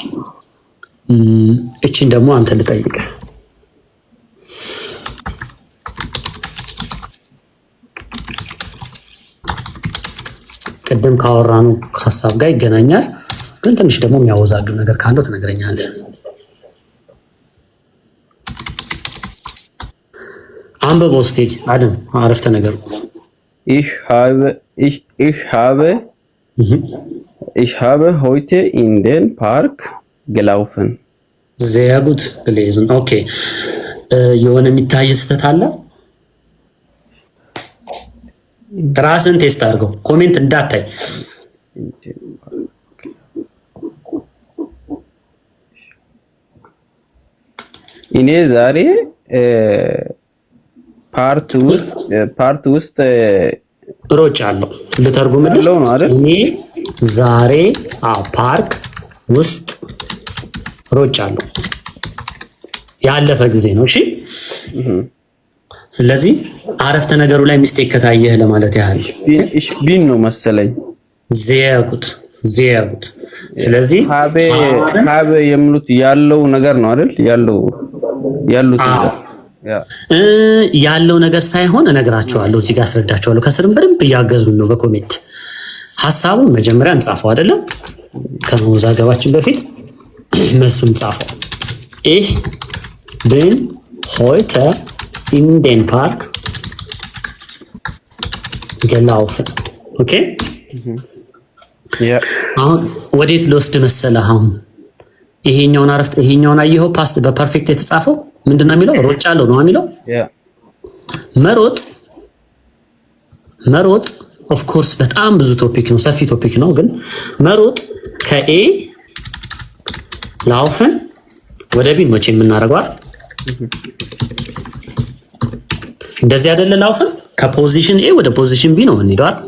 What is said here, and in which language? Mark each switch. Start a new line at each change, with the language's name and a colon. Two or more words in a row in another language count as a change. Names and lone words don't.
Amharic: እቺን ደግሞ አንተ ልጠይቅ። ቅድም ካወራነው ሀሳብ ጋር ይገናኛል፣ ግን ትንሽ ደግሞ የሚያወዛግብ ነገር ካለው ትነግረኛለህ። አንበበው እስቲ አደም አረፍተ ነገር
German: ich habe heute in den Park gelaufen. sehr gut gelesen
Amharic: okay የሆነ የሚታይ ስህተት አለ ራስን ቴስት አድርገው ኮሜንት እንዳታይ እኔ ዛሬ ፓርት ውስጥ ሮጫለሁ ልተርጉምልህ ነው አይደል እኔ ዛሬ ፓርክ ውስጥ ሮጫለሁ ያለፈ ጊዜ ነው እሺ ስለዚህ አረፍተ ነገሩ ላይ ሚስቴክ ከታየህ ለማለት ያህል
German: ich bin
Amharic: ነው መሰለኝ
German: sehr gut ስለዚህ
Amharic: habe የምሉት ያለው ነገር ነው አይደል ያለው ነገር ሳይሆን እነግራችኋለሁ እዚህ ጋር አስረዳችኋለሁ ከስርም በደንብ እያገዙን ነው በኮሜንት ሐሳቡን መጀመሪያ እንጻፈው አይደለም ከመወዛገባችን በፊት መስም ጻፈው
German: ich bin heute in den Park
Amharic: gelaufen ኦኬ አሁን ወዴት ልወስድ መሰለህ አሁን ይሄኛውን አየኸው ፓስት በፐርፌክት የተጻፈው ምንድነው የሚለው ሮጫለሁ ነው የሚለው መሮጥ
English: of course
Amharic: በጣም ብዙ ቶፒክ ነው ሰፊ ቶፒክ ነው ግን መሮጥ ከኤ ላውፈን ወደ ቢ መቼ የምናደርገው እንደዚህ አይደለ ላውፈን ከፖዚሽን ኤ ወደ ፖዚሽን ቢ ነው የምንሄደው